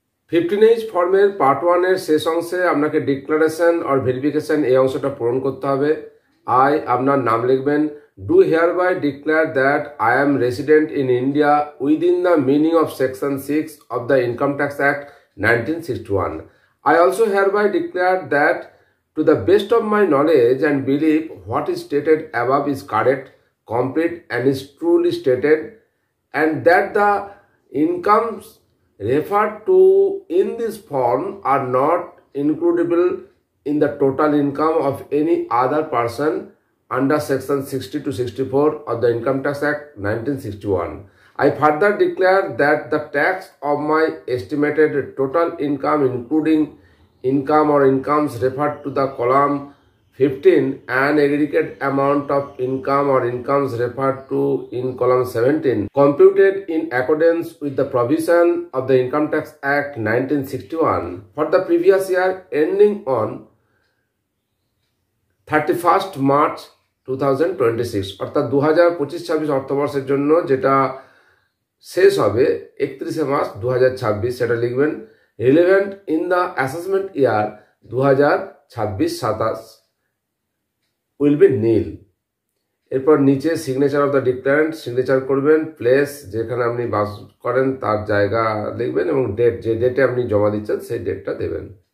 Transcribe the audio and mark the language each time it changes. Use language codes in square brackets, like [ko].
[bn] 15H ফর্মের part 1-এর শেষ অংশে আপনাকে ডিক্লারেশন আর ভেরিফিকেশন এই অংশটা পূরণ করতে হবে। আপনার নাম লিখবেন, [en] Do hereby declare that I am resident in India within the meaning of section 6 of the income tax act 1961। I also hereby declare that to the best of my knowledge and belief what is stated above is correct, complete and is truly stated, and that the incomes referred to in this form are not includable in the total income of any other person under section 60 to 64 of the Income Tax Act 1961. I further declare that the tax of my estimated total income including income or incomes referred to the column 15 and aggregate amount of income or incomes referred to in column 17 computed in accordance with the provision of the Income Tax Act 1961 for the previous year ending on 31st March 2026, [bn] অর্থাৎ 2025-26 অর্থবর্ষের জন্য যেটা শেষ হবে 31শে March 2026, সেটা লিখবেন [en] Relevant in the assessment year 2026-27 will be nil. [bn] এরপর নিচে signature of the ডিক্লারেন্ট signature করবেন, প্লেস যেখানে আপনি বাস করেন তার জায়গা লিখবেন এবং ডেট, যে ডেটে আপনি জমা দিচ্ছেন সেই ডেটটা দেবেন।